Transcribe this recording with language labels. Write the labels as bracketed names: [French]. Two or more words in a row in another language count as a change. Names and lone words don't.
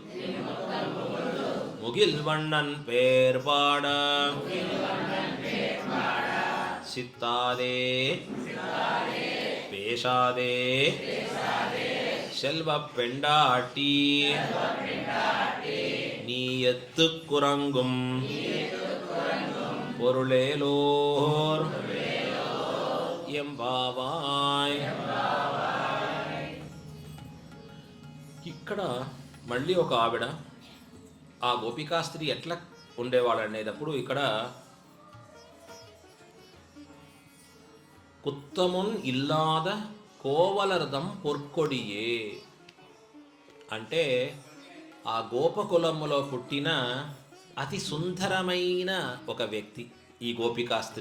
[Tamil] முகில் வண்ணன் பேர் பாட சித்தாதே பேசாதே செல்வ பெண்டாட்டி நீ எத்து குரங்கும் பொருளேலோர் ఎంబావాయ్. [Telugu] ఇక్కడ మళ్ళీ ఒక ఆవిడ, ఆ గోపికా స్త్రీ ఎట్లా ఉండేవాడు అనేటప్పుడు ఇక్కడ [Tamil] குற்றமொன் இல்லாத கோவலர்தம் பொற்கொடியே [Telugu] అంటే ఆ గోపకులములో పుట్టిన అతి సుందరమైన ఒక వ్యక్తి ఈ గోపికా స్త్రీ.